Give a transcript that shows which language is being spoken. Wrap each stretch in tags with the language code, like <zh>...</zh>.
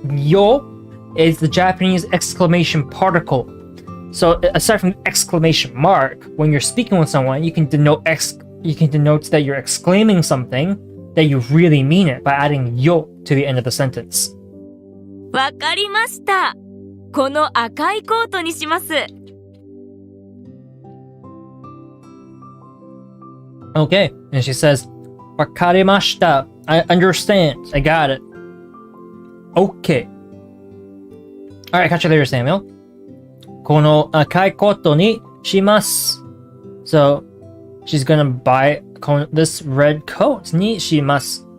<en>Yo is the Japanese exclamation particle. So aside from the exclamation mark, when you're speaking with someone, you can denote that you're exclaiming something that you really mean it by adding yo to the end of the sentence.</en> <ja>わかりました。この赤いコートにします。</ja> <en>Okay, and she says,</en> <ja>わかりました.</ja> <en>I understand. I got it. Okay. Alright, catch you later, Samuel.</en> <ja>この赤いコートにします.</ja> <en>So, she's gonna buy this red coat</en> <ja>にします.</ja>